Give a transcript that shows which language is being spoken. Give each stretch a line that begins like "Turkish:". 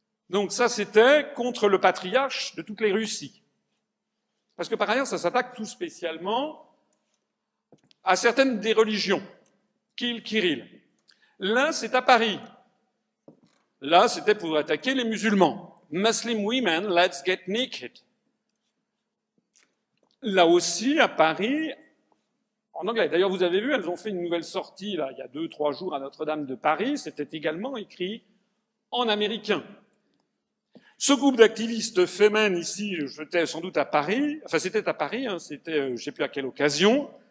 French: Donc ça, c'était contre le patriarche de toutes les Russies. Parce que par ailleurs, ça s'attaque tout spécialement à certaines des religions.
English: Kill Kirill.
French: Là, c'est à Paris. Là, c'était pour attaquer les musulmans.
English: Muslim women, let's get naked.
French: Là aussi, à Paris, en anglais. D'ailleurs, vous avez vu, elles ont fait une nouvelle sortie, là, il y a 2-3 jours à Notre-Dame de Paris. C'était également écrit en américain. Ce groupe d'activistes féminines ici, j'étais sans doute à Paris, enfin c'était à Paris, c'était je ne sais plus à quelle occasion.